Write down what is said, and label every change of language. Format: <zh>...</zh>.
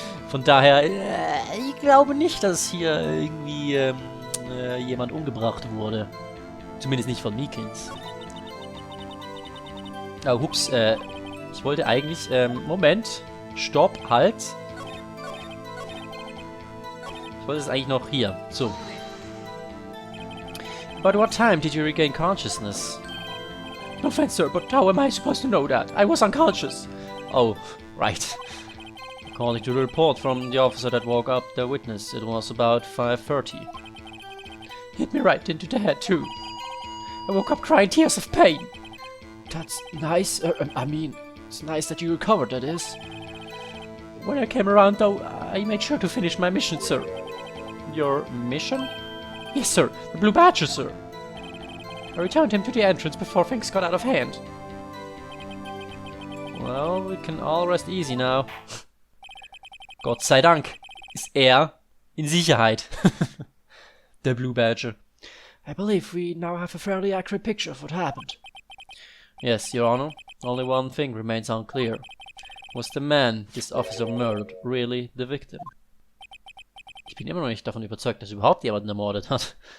<de>Von daher, ich glaube nicht, dass hier irgendwie jemand umgebracht wurde. Zumindest nicht von Meekins. Oh, hups, ich wollte eigentlich, Moment. Stopp, halt. Ich wollte es eigentlich noch hier. So.</de> <en>About what time did you regain consciousness? No offense, sir, but how am I supposed to know that? I was unconscious. Oh, right. According to the report from the officer that woke up the witness, it was about 5:30. Hit me right into the head, too. I woke up crying tears of pain. That's nice. I mean, it's nice that you recovered, that is. When I came around, though, I made sure to finish my mission, sir. Your mission? Yes, sir. The Blue Badger, sir. I returned him to the entrance before things got out of hand. Well, we can all rest easy now.</en> <de>Gott sei Dank ist er in Sicherheit. Der Blue Badger.</de> <en>I believe we now have a fairly accurate picture of what happened. Yes, Your Honor. Only one thing remains unclear. Was the man this officer murdered really the victim?</en> <de>Ich bin immer noch nicht davon überzeugt, dass überhaupt jemanden ermordet hat.</de>